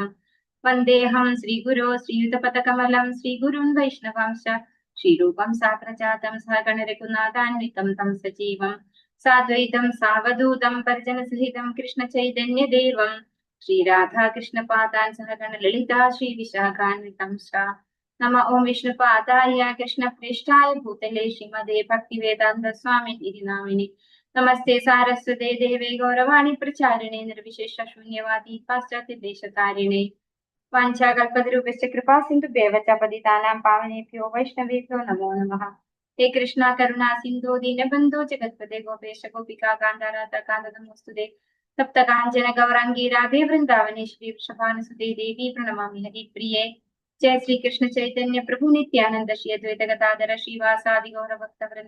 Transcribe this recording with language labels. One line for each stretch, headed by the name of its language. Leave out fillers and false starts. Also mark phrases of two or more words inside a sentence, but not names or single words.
Sanskrit: വന്ദേഹം ശ്രീഗുരോ ശ്രീയുതപദകമലം ശ്രീഗുരുൻ വൈഷ്ണവാംശ ശ്രീരൂപം സാഗ്രജാതം സഹഗണരഘുനാഥാന്വിതം തം സജീവം സാദ്വൈതം സാവധൂതം പരിജനസഹിതം കൃഷ്ണ ചൈതന്യദേവം ശ്രീരാധാകൃഷ്ണപാദാൻ സഹഗണ ലളിതാ ശ്രീ വിശാഖാന്വിതം നമ. ഓം വിഷ്ണുപാദായ കൃഷ്ണപ്രേഷ്ഠായ ഭൂതലേ ശ്രീമദേ ഭക്തിവേദാന്ത സ്വാമി നാമിനി. നമസ്തേ സാരസ്വതേ ദേവേ ഗൗരവാണി പ്രചാരിണേ നിർവിശേഷ ശൂന്യവാദി പാശ്ചാത്യ ദേശതാരിണേ. വാഞ്ചാകൽപതരൂപശ്ച കൃപാ സിന്ധുഭ്യവ ച പതിതാനാം പാവനേഭ്യോ വൈഷ്ണവേഭ്യോ നമോ നമഃ. ഹേ കൃഷ്ണ കരുണാ സിന്ധു ദീനബന്ധോ ജഗത്പദേ ഗോപേശ ഗോപികാ കാന്ത രാധാ കാന്ത നമോസ്തുതേ. തപ്ത കാഞ്ചന ഗൗരാംഗീ രാധേ വൃന്ദാവനേശ്വരി വൃഷഭാനുസുതേ ദേവി പ്രണമാമി ഹരിപ്രിയേ. ജയ ശ്രീ കൃഷ്ണ ചൈതന്യ പ്രഭു നിത്യാനന്ദ ശ്രീ അദ്വൈത ഗദാധര ശ്രീവാസാദി ഗൗരഭക്ത വൃന്ദ.